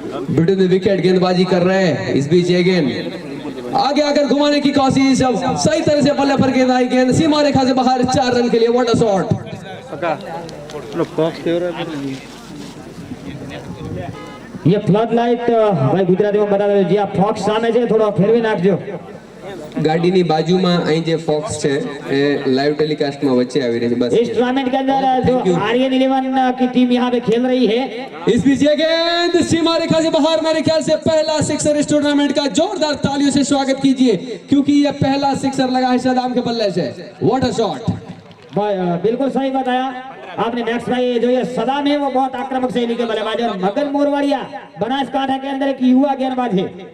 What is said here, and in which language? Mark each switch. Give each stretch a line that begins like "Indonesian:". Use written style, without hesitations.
Hindi: Britain wicket गेंदबाजी कर रहे हैं। इस बीच ये गेंद आगे आकर घुमाने की कोशिश, अब सही तरह से बल्ले पर गेंद आई, गेंद सीमा रेखा से बाहर, 4 रन के लिए।
English: What a shot.
Hindi: ये फ्लड लाइट भाई गुजराती में बता दो जी, आप फॉक्स सामे
Gujarati: છે થોડો ફેરવી નાખજો। ગાડીની બાજુમાં અહીં જે ફોક્સ છે એ લાઈવ ટેલિકાસ્ટમાં વચ્ચે આવી રહી છે બસ।
Hindi: इस टूर्नामेंट के अंदर जो आर्यन 11 की टीम यहाँ पे खेल रही है। इस बीच ये गेंद सीमा रेखा से बाहर, मेरे ख्याल से पहला सिक्सर इस टूर्नामेंट का, जोरदार तालियों से स्वागत कीजिए क्योंकि ये पहला सिक्सर लगा है सदाम के बल्ले से।
English: What a shot.
Hindi: बिल्कुल सही बताया आपने मैक्स भाई। जो ये सदाम है वो बहुत आक्रामक शैली के बल्लेबाज है और मगन मोरवाड़िया बनासकांठा के अंदर एक युवा गेंदबाज है।